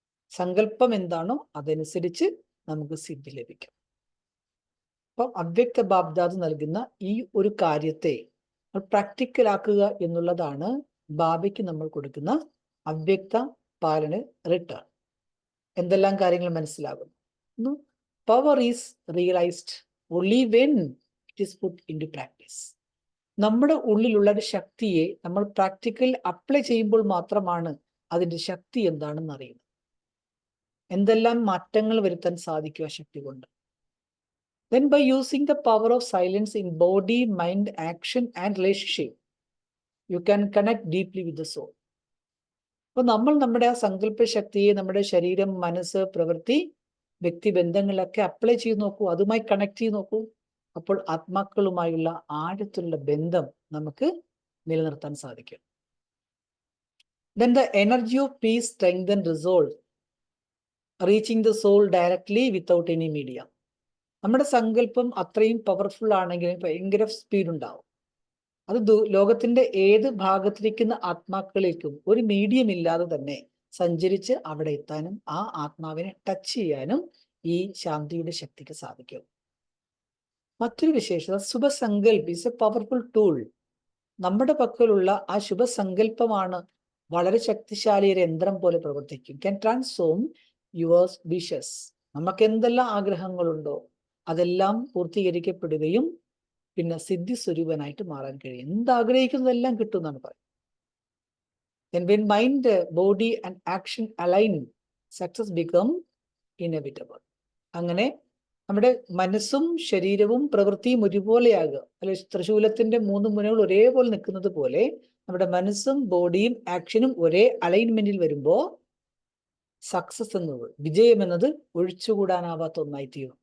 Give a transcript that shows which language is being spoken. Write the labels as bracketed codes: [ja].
[ml] സങ്കല്പം എന്താണോ അതനുസരിച്ച് നമുക്ക് സിദ്ധി ലഭിക്കും. അപ്പം അവ്യക്ത ബാബ്ദാദ് നൽകുന്ന ഈ ഒരു കാര്യത്തെ പ്രാക്ടിക്കലാക്കുക എന്നുള്ളതാണ് ബാബയ്ക്ക് നമ്മൾ കൊടുക്കുന്ന അവ്യക്ത പാലന റിട്ടേൺ. എന്തെല്ലാം കാര്യങ്ങൾ മനസ്സിലാകുന്നു? [en] Power is realised only when it is put into practice. [ml] നമ്മുടെ ഉള്ളിലുള്ള ഒരു ശക്തിയെ നമ്മൾ പ്രാക്ടിക്കൽ അപ്ലൈ ചെയ്യുമ്പോൾ മാത്രമാണ് അതിന്റെ ശക്തി എന്താണെന്ന് അറിയുന്നത്. എന്തെല്ലാം മാറ്റങ്ങൾ വരുത്താൻ സാധിക്കും ആ ശക്തി കൊണ്ട്. [en] Then by using the power of silence in body, mind, action and relationship, you can connect deeply with the soul. [ml] അപ്പൊ നമ്മൾ നമ്മുടെ ആ സങ്കല്പ ശക്തിയെ നമ്മുടെ ശരീരം, മനസ്സ്, പ്രവൃത്തി, വ്യക്തിബന്ധങ്ങളിലൊക്കെ അപ്ലൈ ചെയ്ത് നോക്കൂ, അതുമായി കണക്ട് ചെയ്ത് നോക്കൂ. അപ്പോൾ ആത്മാക്കളുമായുള്ള ആഴത്തിലുള്ള ബന്ധം നമുക്ക് നിലനിർത്താൻ സാധിക്കും. [en] Then the energy of peace, strength and resolve, reaching the soul directly without any medium. [ml] നമ്മുടെ സങ്കല്പം അത്രയും പവർഫുൾ ആണെങ്കിൽ ഭയങ്കര സ്പീഡ് ഉണ്ടാവും. അത് ലോകത്തിന്റെ ഏത് ഭാഗത്തിരിക്കുന്ന ആത്മാക്കളിലേക്കും ഒരു മീഡിയം ഇല്ലാതെ തന്നെ സഞ്ചരിച്ച് അവിടെ എത്താനും ആ ആത്മാവിനെ ടച്ച് ചെയ്യാനും ഈ ശാന്തിയുടെ ശക്തിക്ക് സാധിക്കും. മറ്റൊരു വിശേഷത, ശുഭസങ്കൽപ്പ് [en] Is a powerful tool. [ml] നമ്മുടെ പക്കലുള്ള ആ ശുഭസങ്കല്പമാണ് വളരെ ശക്തിശാലി ഒരു യന്ത്രം പോലെ പ്രവർത്തിക്കും. [en] Can transform yours wishes. [ml] നമുക്ക് എന്തെല്ലാം ആഗ്രഹങ്ങളുണ്ടോ അതെല്ലാം പൂർത്തീകരിക്കപ്പെടുകയും പിന്നെ സിദ്ധി സ്വരൂപനായിട്ട് മാറാൻ കഴിയും. എന്താഗ്രഹിക്കുന്നതെല്ലാം കിട്ടും എന്നാണ് പറയുന്നത്. [en] When mind, body and action align, success become inevitable. [ml] അങ്ങനെ നമ്മുടെ മനസ്സും ശരീരവും പ്രവൃത്തിയും ഒരുപോലെയാകുക, അല്ലെ ത്രിശൂലത്തിന്റെ 3 മുനകൾ ഒരേപോലെ നിൽക്കുന്നത് പോലെ നമ്മുടെ മനസ്സും ബോഡിയും ആക്ഷനും ഒരേ അലൈൻമെന്റിൽ വരുമ്പോൾ സക്സസ് എന്നത്, വിജയം എന്നത് ഒഴിച്ചുകൂടാനാവാത്ത ഒന്നായി തീരും.